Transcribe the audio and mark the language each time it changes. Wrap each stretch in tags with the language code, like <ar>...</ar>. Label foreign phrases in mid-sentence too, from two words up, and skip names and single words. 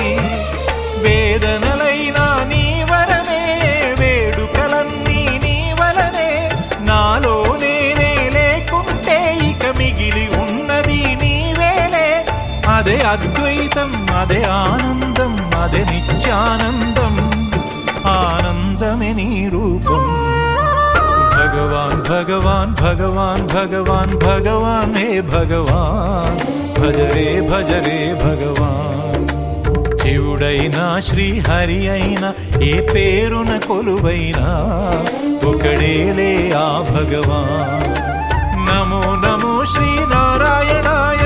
<te>వేదనలైనా నీ వరమే వేడుకలన్నీ నీ వలనే నాలో నేనే లేకుంటే ఇక మిగిలి ఉన్నది నీవేలే అదే అద్వైతం అదే ఆనందం అదే నిత్యానందం ఆనందమే నీ రూపం భగవాన్ భగవాన్ భగవాన్ భగవాన్ భగవాన్ హే భగవాన్ భజ రే భగవాన్ శివుడైనా శ్రీహరి అయినా ఏ పేరున కొలువైనా ఒకడేలే ఆ భగవాన్</te> <sa>నమో నమో శ్రీనారాయణాయ</sa>